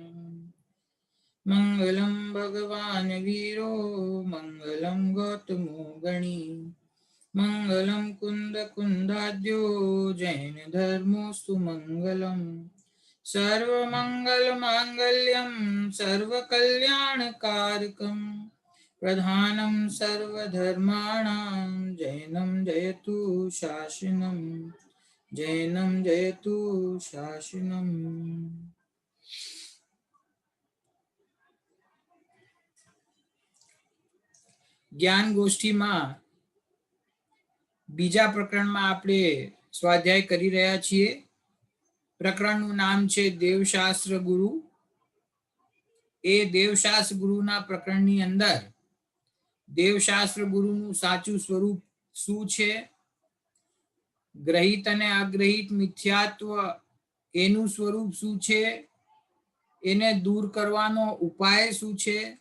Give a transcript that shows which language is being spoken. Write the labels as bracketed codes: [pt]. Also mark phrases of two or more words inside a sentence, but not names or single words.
[sa] मंगलम भगवान वीरो मंगलम गौतमो गणी मंगलम कुंद कुंदाद्यो जैन धर्मोस्तु मंगलम सर्वमंगल मांगल्यम सर्वकल्याणकारकम प्रधानं सर्वधर्माणां जैनं जयतु शासनम जैनं जयतु शासनम। [gu] જ્ઞાન ગોષ્ઠી માં બીજા પ્રકરણ માં આપણે સ્વાધ્યાય કરી રહ્યા છીએ। प्रकरणનું નામ છે દેવશાસ્ત્ર ગુરુ। એ દેવશાસ્ત્ર ગુરુના પ્રકરણની અંદર દેવશાસ્ત્ર ગુરુનું સાચું સ્વરૂપ શું છે, ગ્રહિત અને અગ્રહિત મિથ્યાત્વ એનું સ્વરૂપ શું છે, એને દૂર કરવાનો ઉપાય શું છે,